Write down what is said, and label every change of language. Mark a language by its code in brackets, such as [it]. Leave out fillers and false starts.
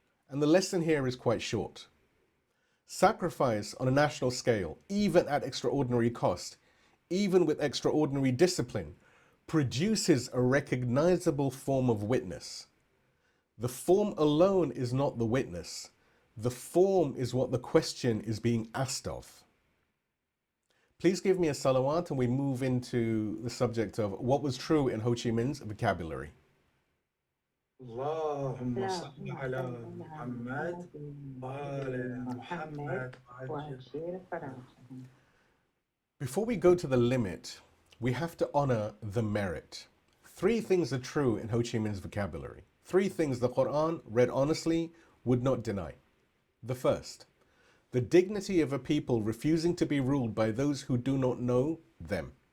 [en] And the lesson here is quite short. Sacrifice on a national scale, even at extraordinary cost, even with extraordinary discipline, produces a recognizable form of witness. The form alone is not the witness. The form is what the question is being asked of. Please give me a salawat and we move into the subject of what was true in Ho Chi Minh's vocabulary. [ar] اللهم صل على محمد وآل محمد وعجل فرجهم. [en] Before we go to the limit, we have to honor the merit. Three things are true in Ho Chi Minh's vocabulary. Three things the Quran, read honestly, would not deny. The first, the dignity of a people refusing to be ruled by those who do not know them.